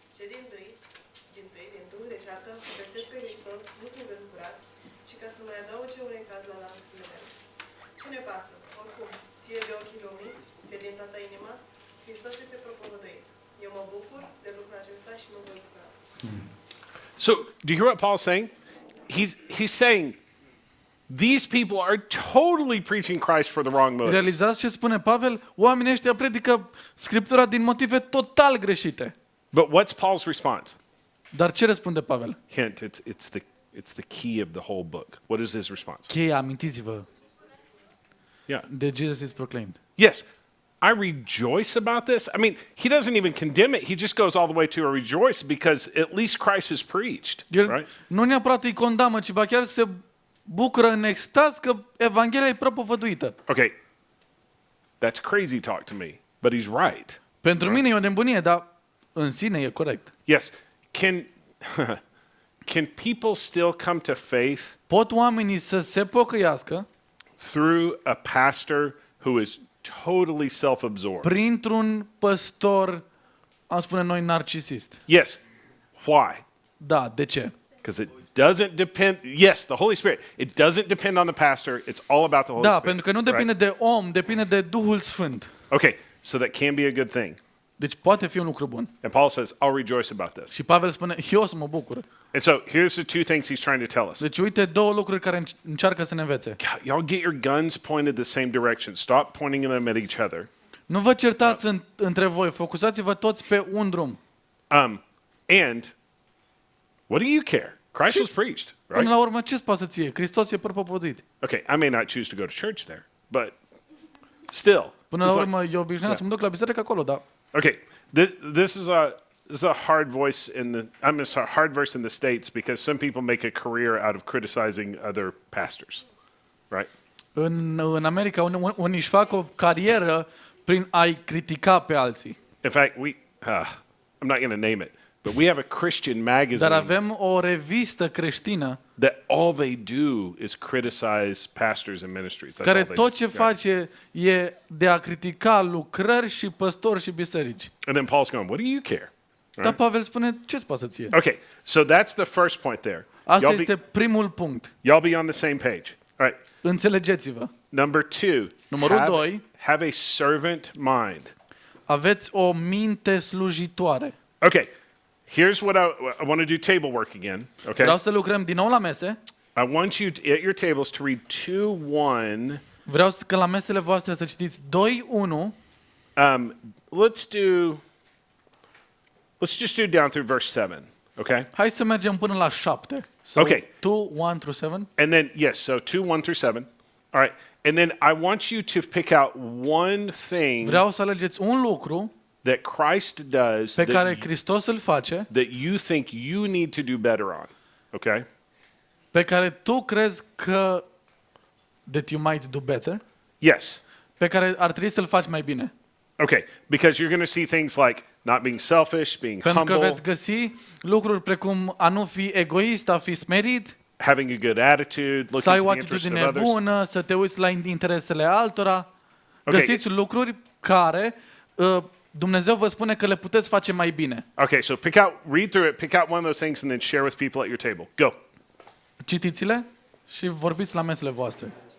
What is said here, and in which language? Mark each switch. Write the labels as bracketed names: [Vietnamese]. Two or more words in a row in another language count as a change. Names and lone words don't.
[Romanian] din duh de ceartă, vestesc pe Hristos, nu cuvânt curat, ci ca să mai adauge un caz la lanțurile mele. Ce ne pasă? Oricum, fie de ochii lumii, fie din toată inima, Hristos este propovăduit. Eu mă bucur de lucrul acesta și mă voi bucura. [English] So, do you hear what Paul's saying? He's saying these people are totally preaching Christ for the wrong motive. [Romanian] Realizați ce spune Pavel? Oamenii ăștia predică Scriptura din motive total greșite. [English] But what's Paul's response? [Romanian] Dar ce răspunde Pavel? [English] Hint, it's the key of the whole book. What is his response? [Romanian] Cheia, amintiți-vă, [English] Yeah. de Jesus is proclaimed. Yes. I rejoice about this. I mean, he doesn't even condemn it. He just goes all the way to a rejoice because at least Christ is preached, [Romanian] El [English] right? [Romanian] nu neapărat îi condamnă, ci ba chiar se bucură în extaz că Evanghelia e propovăduită. [English] Okay. That's crazy talk to me, but he's right. [Romanian] Pentru mine e o nebunie, dar în sine e corect. [English] Yes. Can people still come to faith [Romanian] Pot oamenii să se pocăiască [English] through a pastor who is totally self-absorbed? [Romanian] printr-un păstor, am spune noi, narcisist? [English] Yes. Why? [Romanian] Da, de ce? [English] Because it doesn't depend. Yes, the Holy Spirit. It doesn't depend on the pastor. It's all about the Holy [Romanian] Da, [English] Spirit. [Romanian] pentru că nu depinde de om, depinde de Duhul Sfânt. [English] Okay, so that can be a good thing. [Romanian] Deci poate fi un lucru bun. [English] And Paul says, I'll rejoice about this. [Romanian] Și Pavel spune, eu o să mă bucur. [English] And so here's the two things he's trying to tell us. [Romanian] Deci uite două lucruri care încearcă să ne învețe. [English] God, y'all get your guns pointed the same direction. Stop pointing them at each other. [Romanian] Nu vă certați între voi, focusați-vă toți pe un drum. [English] And what do you care? Christ was preached, [Romanian] Până [English] right? [Romanian] la urmă, ce-ți pasă ție? Hristos e propovăduit. [English] Okay, I may not choose to go to church there, but still. [Romanian] Până [English] it's [Romanian] la [English] like- [Romanian] urmă, eu obișnuiam să mă duc la biserică acolo, dar [English] Okay, this is a hard voice a hard verse in the States because some people make a career out of criticizing other pastors, right? [Romanian] în America unii își fac o carieră prin a-i critica pe alții. [English] In fact, I'm not going to name it, but we have a Christian magazine [Romanian] Dar avem o revistă creștină [English] that all they do is criticize pastors and ministries. That's [Romanian] care [English] all they [Romanian] tot [English] do. [Romanian] ce face e de a critica lucrări și păstori și biserici. [English] And then Paul's going, what do you care? [Romanian] Dar Pavel spune, ce-ți pasă ție? [English] Okay, so that's the first point there. [Romanian] Asta [English] Y'all [Romanian] este primul punct. [English] y'all be on the same page. All right. [Romanian] Înțelegeți-vă. [English] Number two, [Romanian] Numărul doi. [English] have a servant mind. [Romanian] Aveți o minte slujitoare. [English] Okay, here's what I want to do table work again, okay? [Romanian] Vreau să lucrăm din nou la mese. [English] I want you at your tables to read 2:1. [Romanian] Vreau că la mesele voastre să citiți 2:1. [English] Let's just do down through verse 7, okay? [Romanian] Hai să mergem până la 7. [English] So, Okay. 2:1-7. And then, yes, so 2:1 through 7. All right. And then I want you to pick out one thing [Romanian] Vreau să alegeți un lucru [English] that Christ does [Romanian] pe care Hristos îl face, [English] that you think you need to do better on, okay? [Romanian] pe care tu crezi că [English] that you might do better, Yes. [Romanian] pe care ar trebui să-l faci mai bine. [English] Okay, because you're going to see things like not being selfish, being [Romanian] Pentru că [English] humble, [Romanian] veți găsi lucruri precum a nu fi egoist, a fi smerit, [English] having a good attitude, [Romanian] să ai [English] looking [Romanian] o [English] to the interest of [Romanian] atitudine [English] others. [Romanian] bună, să te uiți la interesele altora. [English] Ok. [Romanian] Găsiți lucruri care Dumnezeu vă spune că le puteți face mai bine. [English] Okay, so read through it, pick out one of those things, and then share with people at your table. Go. [Romanian] Citiți-le și vorbiți la mesele voastre.